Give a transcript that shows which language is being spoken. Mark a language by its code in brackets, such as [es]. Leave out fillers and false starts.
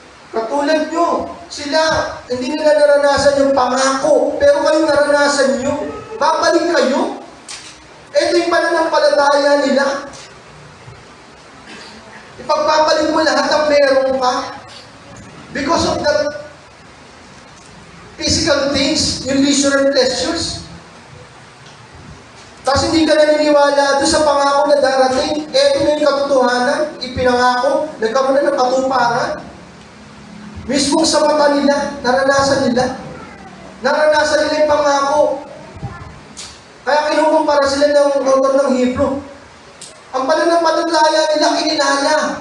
[tl] Katulad nyo, sila, hindi nila naranasan yung pangako, pero kayo naranasan nyo. Babalik kayo. Ito yung pananampalataya nila. Ipagpapalit mo lahat ng meron ka. [en] Because of that physical things, yung leisure and pleasures. [tl] Tapos hindi ka naniniwala doon sa pangako na darating. Ito na yung katotohanan, ipinangako, nagkaroon na ng katuparan. Mismo sa mata nila, naranasan nila. Naranasan nila yung pangako. Kaya kinukumpara sila ng author ng Hebrew. Ang pananampalataya nila kinilala.